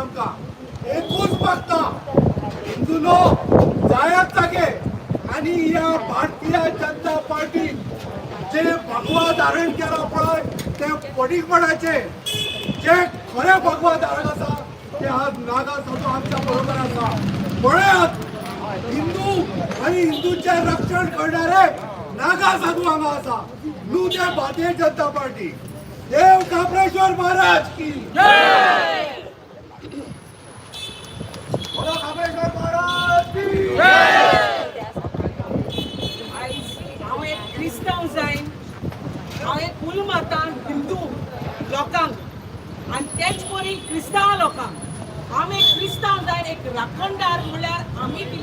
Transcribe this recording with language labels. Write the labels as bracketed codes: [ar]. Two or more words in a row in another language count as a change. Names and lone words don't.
[kok] आमकां एकूच मागता, हिंदूनो जायात जागे आनी ह्या भारतीय जनता पार्टीन जे भगवा धारण केला पळय ते पडीकपणाचे जे खरे भगवा धारण आसा ते आज नागा साधू आमच्या बरोबर आसा. पळयात हिंदू आणि हिंदूंचे रक्षण करणारे नागा साधू हांगा आसा. न्हू ते भारतीय जनता पार्टी. [hi] देव काप्रेश्वर महाराज की जय. बोलो काप्रेश्वर महाराज की जय. [kok] हांव एक क्रिस्तांव जायन हांव एक कुलमाता हिंदू लोकांक आनी तेच परी क्रिस्तांव लोकांक हांव एक क्रिस्तांव जायन एक राखणदार म्हळ्यार आमी